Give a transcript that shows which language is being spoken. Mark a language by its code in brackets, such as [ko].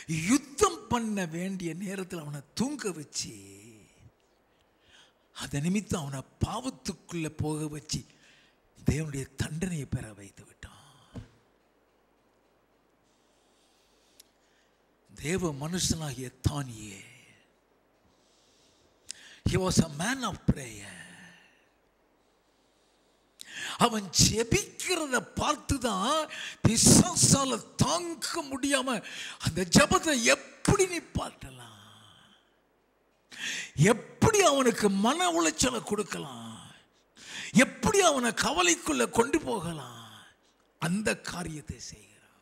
[ta] யுத்தம் பண்ண வேண்டிய நேரத்தில் அவனை தூங்க வச்சு, அதை நிமித்தம் அவனை பாவத்துக்குள்ள போக வச்சு தேவனுடைய தண்டனையை பெற வைத்து விட்டான். தேவ மனுஷனாகிய தானியே, [en] he was a man of prayer. [ta] அவன் ஜெபிக்கிறத பார்த்துதான் பிசாசால தாங்க முடியாம அந்த ஜெபத்தை எப்படி நீ பாட்டலாம், எப்படி அவனுக்கு மன உளைச்சலை கொடுக்கலாம், எப்படி அவனை கவலைக்குள்ள கொண்டு போகலாம், அந்த காரியத்தை செய்கிறான்.